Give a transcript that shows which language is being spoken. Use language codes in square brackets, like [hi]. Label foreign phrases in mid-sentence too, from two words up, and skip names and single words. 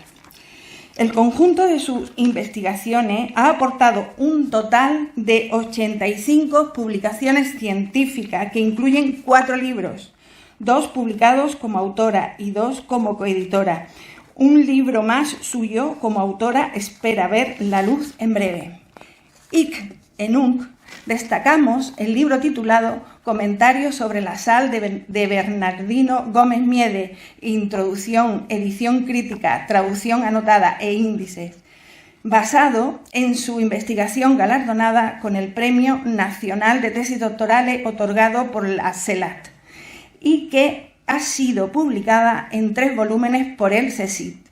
[es] El conjunto de sus investigaciones ha aportado un total de 85 publicaciones científicas que incluyen 4 libros, 2 publicados como autora y 2 como coeditora. Un libro más suyo como autora espera ver la luz en breve. [la] Hic et nunc [es] destacamos el libro titulado Comentarios sobre la sal de Bernardino Gómez Miede, introducción, edición crítica, traducción anotada e índices, basado en su investigación galardonada con el Premio Nacional de Tesis Doctorales otorgado por la CELAT, y que ha sido publicada en 3 volúmenes por el CSIC.